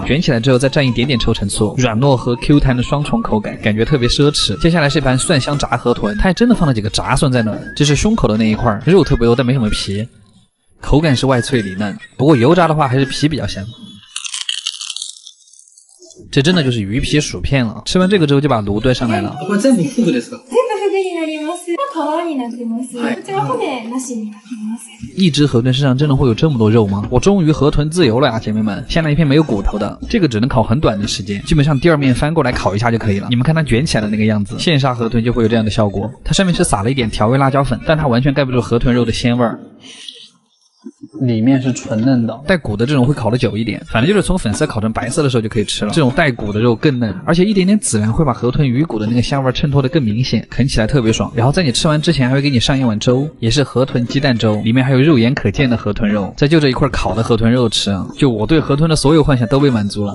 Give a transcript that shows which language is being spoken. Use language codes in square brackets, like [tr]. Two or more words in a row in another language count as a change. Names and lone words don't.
[zh] 卷起来之后再蘸一点点臭橙醋，软糯和 Q 弹的双重口感，感觉特别奢侈。接下来是一盘蒜香炸河豚，它还真的放了几个炸蒜在那儿，这是胸口的那一块，肉特别油但没什么皮，口感是外脆里嫩，不过油炸的话还是皮比较香。这真的就是鱼皮薯片了。吃完这个之后就把炉端上来了。 [ja] これ全部フグですか？全部フ具になります。皮になってます。こちら骨なしになってます。 [zh] 一只河豚身上真的会有这么多肉吗？我终于河豚自由了呀，姐妹们！先来一片没有骨头的，这个只能烤很短的时间，基本上第二面翻过来烤一下就可以了。你们看它卷起来的那个样子，现杀河豚就会有这样的效果。它上面是撒了一点调味辣椒粉，但它完全盖不住河豚肉的鲜味儿。里面是纯嫩的，带骨的这种会烤得久一点，反正就是从粉色烤成白色的时候就可以吃了。这种带骨的肉更嫩，而且一点点孜然会把河豚鱼骨的那个香味衬托得更明显，啃起来特别爽。然后在你吃完之前还会给你上一碗粥，也是河豚鸡蛋粥，里面还有肉眼可见的河豚肉，再就这一块烤的河豚肉吃，就我对河豚的所有幻想都被满足了。